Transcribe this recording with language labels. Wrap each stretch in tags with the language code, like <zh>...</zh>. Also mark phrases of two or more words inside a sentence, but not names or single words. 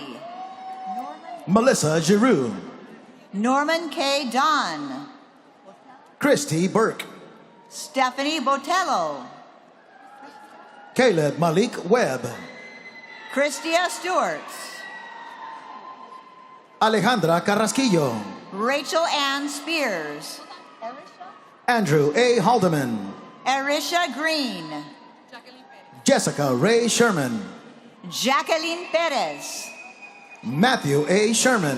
<en>Melissa Giroux, Norman K. Dunn, Christy Burke, Stephanie Botello, Caleb Malik Webb, Christia Stewart, Alejandra Carrasquillo. Rachel Ann Spears. Andrew A. Haldeman. Arisha Green. Jessica Ray Sherman. Jacqueline Perez. Matthew A. Sherman.</en>